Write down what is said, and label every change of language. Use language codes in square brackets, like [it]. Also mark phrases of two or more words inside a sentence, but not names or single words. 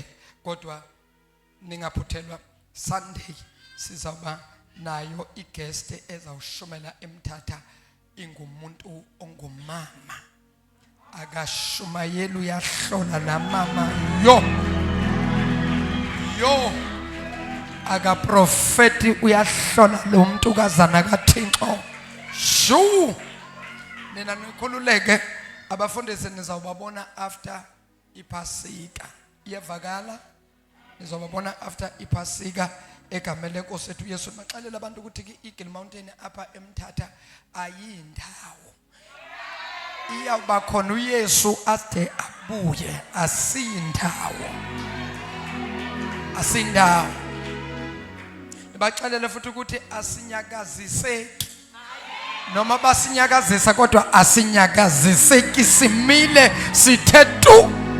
[xh] Kodwa ningaphuthelwa Sunday sizaba nayo igest ezawushumela eMthatha ingumuntu ongumama akashumayeli uyahlola la mama yo akaprofeti uyahlola lo muntu kazana kaThixo shu. Nina nikhululeke abafundisi nizawubabona after iPhasika iyavakala nizobabona after iPhasika egameni lenkosi ethu Yesu. Maxelela abantu ukuthi iEagle Mountain apha eMthatha ayindawo iyawuba khona uYesu ade abuye asindawo baxelele futhi ukuthi asinyakaziseki noma basinyakazisa kodwa asinyakaziseki simile sithe tu.